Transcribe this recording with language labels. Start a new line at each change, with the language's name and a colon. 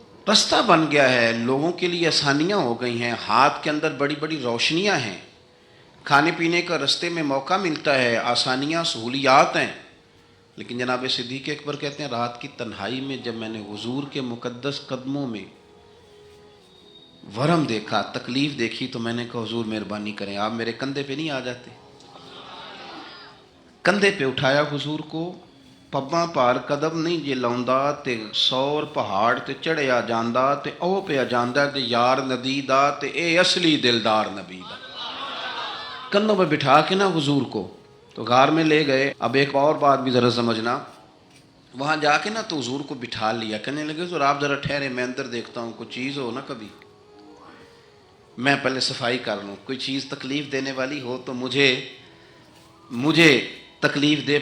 Urdu: رستہ بن گیا ہے, لوگوں کے لیے آسانیاں ہو گئی ہیں, ہاتھ کے اندر بڑی بڑی روشنیاں ہیں, کھانے پینے کا رستے میں موقع ملتا ہے, آسانیاں سہولیات ہیں. لیکن جناب صدیق اکبر کہتے ہیں رات کی تنہائی میں جب میں نے حضور کے مقدس قدموں میں ورم دیکھا, تکلیف دیکھی, تو میں نے کہا حضور مہربانی کریں, آپ میرے کندھے پہ نہیں آ جاتے. کندھے پہ اٹھایا حضور کو,
Punjabi: پباں پار قدم نہیں جے لاؤندا تے 100 پہاڑ تے چڑھیا جاندا تے او پیا جاندا تے یار نبی دا تے اے اصلی دلدار نبی دا.
Urdu: کندھوں پہ بٹھا کے نا حضور کو تو غار میں لے گئے. اب ایک اور بات بھی ذرا سمجھنا, وہاں جا کے نا تو حضور کو بٹھا لیا, کہنے لگے حضور آپ ذرا ٹھہرے, میں اندر دیکھتا ہوں کوئی چیز ہو نا, کبھی میں پہلے صفائی کر لوں, کوئی چیز تکلیف دینے والی ہو تو مجھے تکلیف دے.